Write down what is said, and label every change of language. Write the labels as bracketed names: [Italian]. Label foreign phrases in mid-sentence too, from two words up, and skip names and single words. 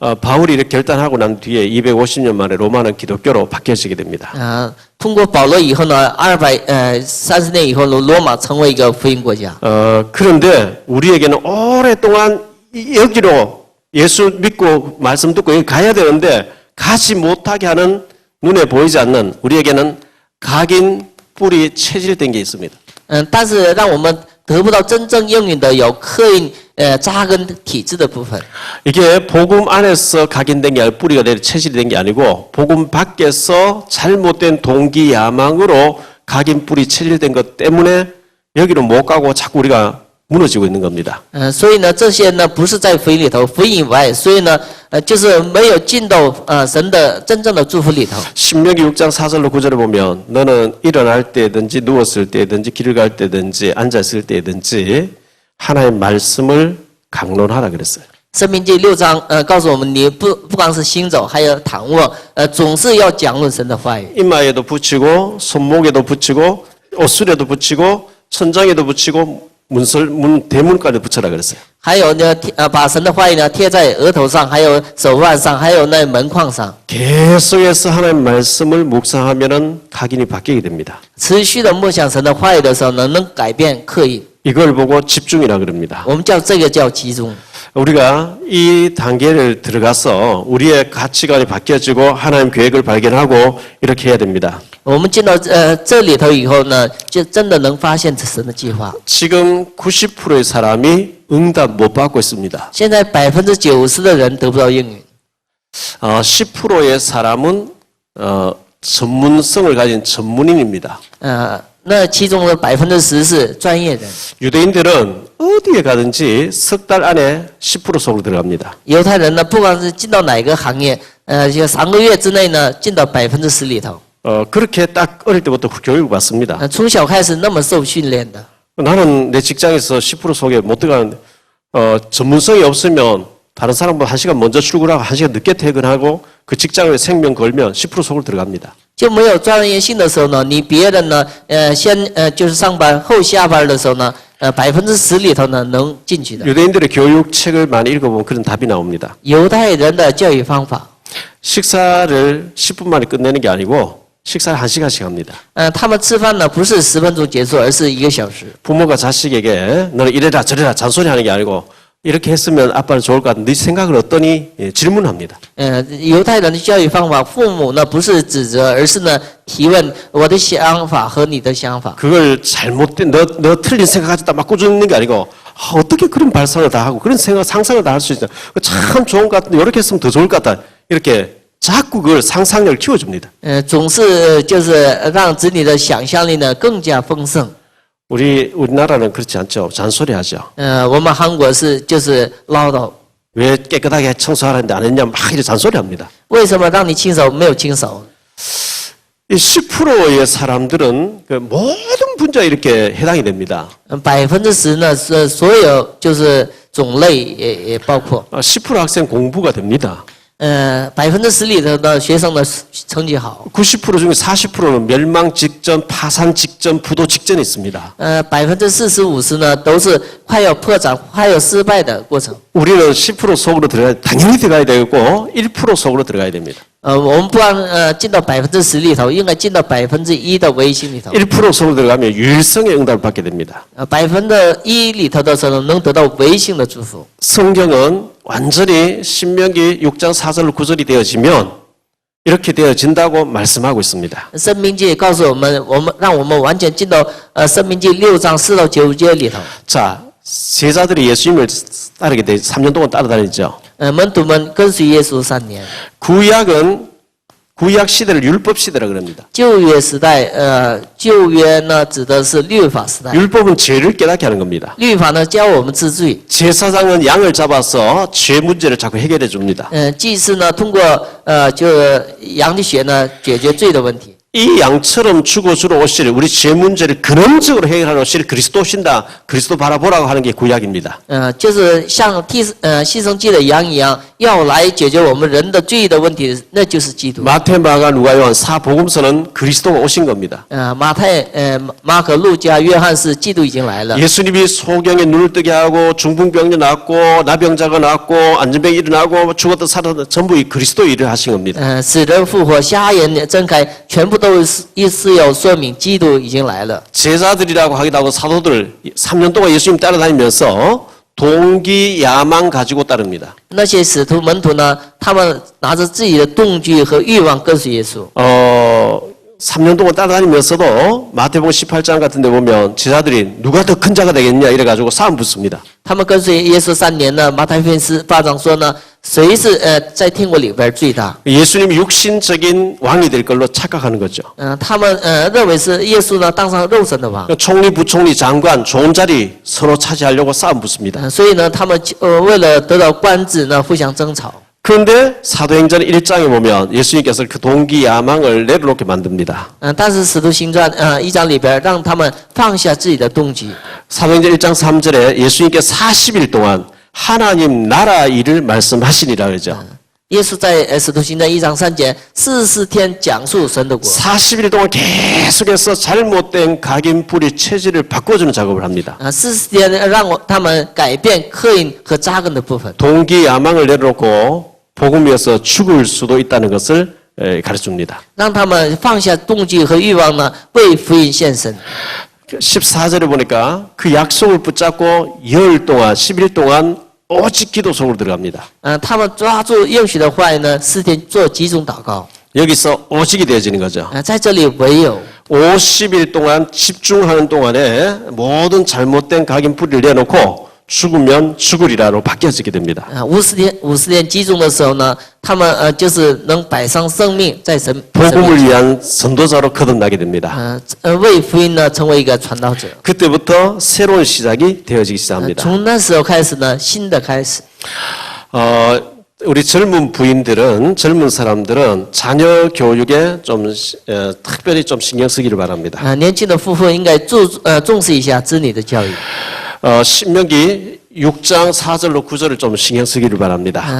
[Korean] 바울이 이렇게 결단하고 난 뒤에 250년 만에 로마는 기독교로 바뀌어지게 됩니다. [Chinese] 通过保罗以后呢，230年以后，罗马成为一个福音国家。 [Korean] 그런데 우리에게는 오랫동안 여기로 예수 믿고 말씀 듣고 여기 가야 되는데 가지 못하게 하는 눈에 보이지 않는 우리에게는 각인 뿔이 체질된 게 있습니다. [Chinese] 但是让我们得不到真正应允的有刻印扎根体质的部分。 [Korean] 이게 복음 안에서 각인된 게 아니고 뿌리가 내려 체질이 된 게 아니고 복음 밖에서 잘못된 동기 야망으로 각인 뿔이 체질된 것 때문에 여기로 못 가고 자꾸 우리가 무너지고 있는 겁니다. [Chinese] 所以呢，这些呢不是在福音里头，福音以外，所以呢，就是没有进到神的真正的祝福里头。 [Korean] 신명기 6장 4절로 9절에 보면 너는 일어날 때든지 누웠을 때든지 길을 갈 때든지 앉았을 때든지 하나님의 말씀을 강론하라 그랬어요. [Chinese] 申命记6章告诉我们，你不光是行走，还有躺卧，总是要讲论神的话语。 [Korean] 이마에도 붙이고 손목에도 붙이고 옷술에도 붙이고 천장에도 붙이고 대문까지 붙여라 그랬어요. [Chinese] 还有呢，把神的话语呢贴在额头上，还有手腕上，还有那门框上。 [Korean] 계속해서 하나님의 말씀을 묵상하면은 각인이 바뀌게 됩니다. [Chinese] 持续的默想神的话语的时候呢，能改变刻印。 [Korean] 이걸 보고 집중이라 그럽니다. [Chinese] 我们叫这个叫集中。 [Korean] 우리가 이 단계를 들어가서 우리의 가치관이 바뀌어지고 하나님 계획을 발견하고 이렇게 해야 됩니다. [Chinese] 我们进到这里头以后呢，就真的能发现神的计划。 [Korean] 지금 90%의 사람이 응답 못 받고 있습니다. [Chinese] 现在90%的人得不到应允， [Korean] 10%의 사람은 전문성을 가진 전문인입니다. [Chinese] 那其中的10%是专业人。 [Korean] 유대인들은 어디에 가든지 석 달 안에 10% 속으로 들어갑니다. [Chinese] 犹太人呢，不管是进到哪个行业，就3个月之内呢，进到10%里头。 [Korean] 그렇게 딱 어릴 때부터 교육을 받습니다. [Chinese] 从小开始那么受训练的。 [Korean] 나는 내 직장에서 10% 속에 못 들어가는데 전문성이 없으면 다른 사람보다 1시간 먼저 출근하고 1시간 늦게 퇴근하고 그 직장에 생명 걸면 10% 속으로 들어갑니다. [Chinese] 就没有专业性的时候呢，你别人呢，先就是上班后下班的时候呢，10%里头呢能进去的。 [Korean] 유대인들의 교육책을 많이 읽어보면 그런 답이 나옵니다. [Chinese] 犹太人的教育方法， [Korean] 식사를 10분 만에 끝내는 게 아니고 식사를 1시간씩 합니다. [Chinese] 他们吃饭呢不是10分钟结束，而是1个小时。 [Korean] 부모가 자식에게 너는 이래라 저래라 잔소리하는 게 아니고 이렇게 했으면 아빠는 좋을 것 같은데 네 생각을 어떠니 질문합니다. [Chinese] 犹太人的教育方法，父母呢不是指责，而是呢提问我的想法和你的想法。 [Korean] 그걸 잘못된 너 틀린 생각 가지고 막 꾸짖는 게 아니고 어떻게 그런 발상을 다 하고 그런 생각 상상을 다 할 수 있냐. 참 좋은 것 같은데 이렇게 했으면 더 좋을 것 같다. 이렇게 자꾸 그걸 상상력을 키워줍니다. [Chinese] 总是就是让子女的想象力呢更加丰盛。 [Korean] 우리나라는 그렇지 않죠. 잔소리하죠. [Chinese] 我们韩国就是唠叨， [Korean] 왜 깨끗하게 청소하는데 안 했냐 막 이렇게 잔소리합니다. [Chinese] 为什么让你亲手没有亲手？ [Korean] 이 10%의 사람들은 그 모든 분야에 이렇게 해당이 됩니다. [Chinese] 10% 呢是所有就是种类也包括。 [Korean] 10% 학생 공부가 됩니다. [Chinese] 10% 里头的学生的成绩好。 [Korean] 90% 중에 40%는 멸망 직전, 파산 직전, 부도 직전에 있습니다. [Chinese] 40%、50% 呢都是快要破产、快要失败的过程。 [Korean] 우리는 10% 속으로 당연히 들어가야 되고 1% 속으로 들어가야 됩니다. [Chinese] 我们不然进到10%里头，应该进到1%的微信里头。 [Korean] 1% 속으로 들어가면 유일성의 응답을 받게 됩니다. [Chinese] 1% 里头的时候能得到微信的祝福。 [Korean] 성경은 완전히 신명기 6장 4절 9절이 되어지면 이렇게 되어진다고 말씀하고 있습니다. [Chinese] 申命记告诉我们，让我们完全进到申命记6章4到9节里头。 [Korean] 자, 제자들이 예수님을 따르게 돼 3년 동안 따라다니죠. [Chinese] 门徒们跟随耶稣3年。 [Korean] 구약 시대를 율법 시대라 그럽니다. [Chinese] 旧约时代，旧约呢指的是律法时代。 [Korean] 율법은 죄를 깨닫게 하는 겁니다. [Chinese] 律法呢教我们治罪。 [Korean] 제사장은 양을 잡아서 죄 문제를 자꾸 해결해 줍니다. [Chinese] 祭司呢通过就羊的血呢解决罪的问题。 [Korean] 이 양처럼 죽어주러 오실 우리 죄 문제를 근원적으로 해결하러 오실 그리스도 오신다. 그리스도 바라보라고 하는 게 구약입니다. [Chinese] 就是像牺牲祭的羊一样，要来解决我们人的罪的问题，那就是基督。 [Korean] 마태, 마가, 누가, 요한 사복음서는 그리스도가 오신 겁니다. [Chinese] 马太、马可、路加、约翰是基督已经来了。 [Korean] 예수님이 소경에 눈을 뜨게 하고 중풍병자 낫고 나병자가 낫고 안전병이 일어나고 죽었다 살았다 전부 이 그리스도 일을 하신 겁니다. [Chinese] 死人复活，瞎眼睁开，全部都是要说明基督已经来了。 [Korean] 제자들이라고 하기도 하고 사도들 3년 동안 예수님 따라다니면서 동기 야망 가지고 따릅니다. [Chinese] 那些使徒门徒呢，他们拿着自己的动机和欲望跟随耶稣。 [Korean] 3년 동안 따라다니면서도 마태복음 18장 같은 데 보면 제자들이 누가 더 큰 자가 되겠냐 이래가지고 싸움 붙습니다. [Chinese] 他们跟随耶稣3年呢，马太福音18章说呢，谁是在天国里边最大？ [Korean] 예수님이 육신적인 왕이 될 걸로 착각하는 거죠. [Chinese] 他们认为是耶稣呢当上肉身的王。 [Korean] 총리, 부총리, 장관 좋은 자리 서로 차지하려고 싸움 붙습니다. [Chinese] 所以呢，他们为了得到官职呢，互相争吵。 [Korean] 그런데 사도행전 1장에 보면 예수님께서 그 동기 야망을 내려놓게 만듭니다. [Chinese] 但是使徒行传1章里边让他们放下自己的动机。 [Korean] 사도행전 1장 3절에 예수님께 40일 동안 하나님 나라 일을 말씀하시니라 그러죠. [Chinese] 耶稣在使徒行传1章3节40天讲述神的国。 [Korean] 40일 동안 계속해서 잘못된 각인 뿌리 체질을 바꿔주는 작업을 합니다. [Chinese] 40 天让他们改变刻印和扎根的部分。 [Korean] 동기 야망을 내려놓고 복음에서 죽을 수도 있다는 것을 가르쳐줍니다. [Chinese] 让他们放下动机和欲望呢，为福音献身。 [Korean] 14절에 보니까 그 약속을 붙잡고 열 동안 10일 동안 오직 기도 속으로 들어갑니다. [Chinese] 他们抓住应许的话语呢，4天做集中祷告。 [Korean] 여기서 오직이 되어지는 거죠. [Chinese] 在这里唯有 [Korean] 50일 동안 집중하는 동안에 모든 잘못된 각인 뿌리를 내놓고 죽으면 죽으리라로 바뀌어지게 됩니다. [Chinese] 50 天集中的时候呢，他们就是能摆上生命在神 [Korean] 복음을 위한 선도자로 거듭나게 됩니다. [Chinese] 为福音呢成为一个传道者。 [Korean] 그때부터 새로운 시작이 되어지기 시작합니다. [Chinese] 从那时候开始呢，新的开始。 [Korean] 우리 젊은 부인들은 젊은 사람들은 자녀 교육에 좀 특별히 좀 신경 쓰기를 바랍니다. [Chinese] 年轻的夫妇应该重视一下子女的教育。 [Korean] 신명기 6장 4절로 9절을 좀 신경 쓰기를 바랍니다.